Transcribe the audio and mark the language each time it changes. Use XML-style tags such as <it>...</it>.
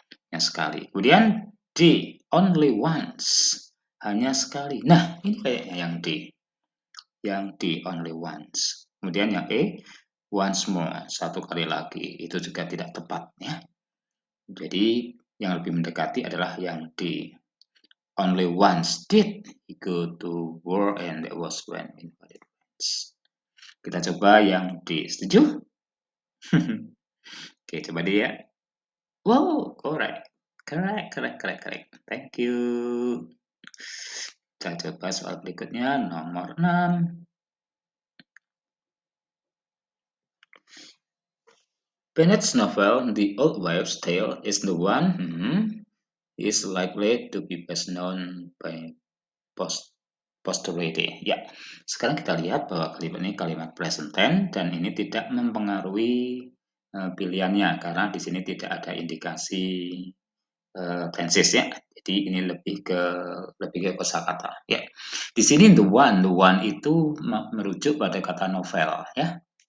<id>Hanya sekali. Kemudian D,</id> <en>only once.</en> <id>Hanya sekali. Nah, ini kayaknya yang D. Yang D,</id> <en>only once.</en> <id>Kemudian yang E,</id> <en>once more.</en> <id>Satu kali lagi. Itu juga tidak tepat ya. Jadi yang lebih mendekati adalah yang D.</id> <en>Only once did he go to war and that was when invaded France.</en> <id>Kita coba yang D. Setuju?</id> <en>Oke,</en> <id>coba dia.</id> <en>Wow, correct. Correct. Thank you.</en> <id>Kita coba soal berikutnya, nomor 6.</id> <en>Bennett's novel, The Old Wives' Tale, is the one is likely to be best known by posterity.</en> <id>Ya, sekarang kita lihat bahwa kalimat ini kalimat present tense dan ini tidak mempengaruhi pilihannya karena di sini tidak ada indikasi tenses ya. Jadi ini lebih ke kosakata ya. Di sini the one itu merujuk pada kata novel ya.</id>